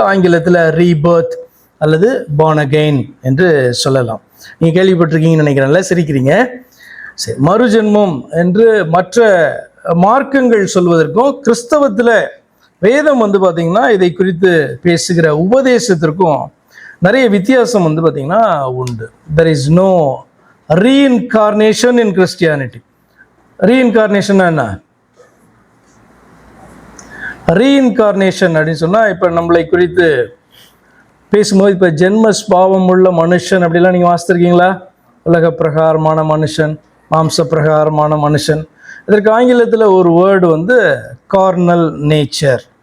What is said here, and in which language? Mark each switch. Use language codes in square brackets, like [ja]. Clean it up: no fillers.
[ta] ஆங்கிலத்தில் ரீபர்த் அல்லது [en] born again [ta] என்று சொல்லலாம். நீங்கள் கேள்விப்பட்டிருக்கீங்கன்னு நினைக்கிறேன்ல, சிரிக்கிறீங்க. சரி, மறுஜென்மம் என்று மற்ற மார்க்கங்கள் சொல்வதற்கும் கிறிஸ்தவத்தில் வேதம் பார்த்தீங்கன்னா இதை குறித்து பேசுகிற உபதேசத்திற்கும் நிறைய வித்தியாசம் பார்த்தீங்கன்னா உண்டு. [en] There is no reincarnation in Christianity. [ta] Reincarnation என்ன? ரீஇன்கார்னேஷன் அப்படின்னு சொன்னால், இப்போ நம்மளை குறித்து பேசும்போது இப்போ ஜென்ம ஸ்பாவம் உள்ள மனுஷன் அப்படிலாம் நீங்கள் வாசித்திருக்கீங்களா? உலக பிரகாரமான மனுஷன், மாம்ச பிரகாரமான மனுஷன். இதற்கு ஆங்கிலத்தில் ஒரு வேர்டு கார்னல் நேச்சர்.